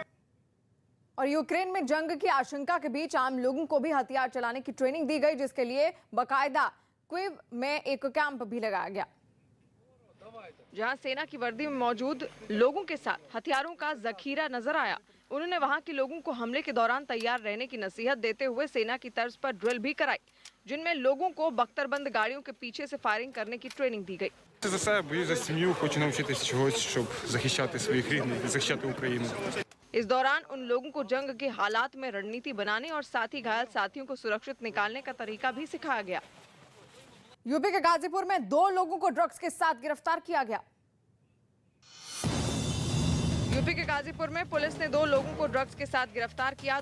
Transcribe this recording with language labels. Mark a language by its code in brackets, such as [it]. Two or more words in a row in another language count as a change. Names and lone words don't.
[hi] और यूक्रेन में जंग की आशंका के बीच आम लोगों को भी हथियार चलाने की ट्रेनिंग दी गई, जिसके लिए बाकायदा क्विव में एक कैंप भी लगाया गया, जहां सेना की वर्दी में मौजूद लोगों के साथ हथियारों का जखीरा नजर आया। उन्होंने वहां के लोगों को हमले के दौरान तैयार रहने की नसीहत देते हुए सेना की तर्ज पर ड्रिल भी कराई, जिनमें लोगों को बख्तरबंद गाड़ियों के पीछे से फायरिंग करने की ट्रेनिंग दी गई। [uk] За себе бою за сім'ю, хочу навчитися чогось, щоб захищати своїх рідних і захищати Україну. [hi] इस दौरान उन लोगों को जंग के हालात में रणनीति बनाने और साथ ही घायल साथियों को सुरक्षित निकालने का तरीका भी सिखाया गया। यूपी के गाजीपुर में 2 लोगों को ड्रग्स के साथ गिरफ्तार किया गया। यूपी के गाजीपुर में पुलिस ने 2 लोगों को ड्रग्स के साथ गिरफ्तार किया।